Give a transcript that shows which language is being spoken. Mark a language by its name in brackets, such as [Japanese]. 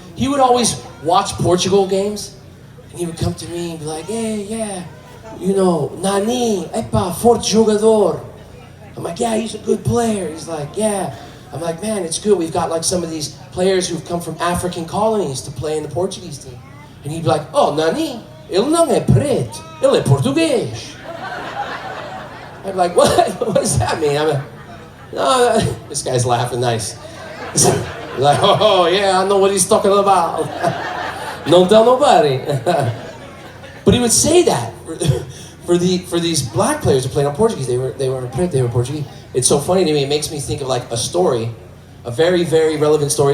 [English] He would always watch Portugal games, and he would come to me and be like, hey, yeah, Nani, [Portuguese] epa, forte jogador. [English] I'm like, yeah, he's a good player. He's like, yeah. I'm like, man, it's good. We've got like some of these players who've come from African colonies to play in the Portuguese team. And he'd be like, oh, [Portuguese] Nani, ele não é preto, ele é português. [English] I'd be like, what? What does that mean? I'm like, no, this guy's laughing nice. He's like, oh, yeah, I know what he's talking about. Don't tell nobody. But he would say that for these black players who played on Portuguese. They were Portuguese. It's so funny to me. It makes me think of like a story, a very, very relevant story.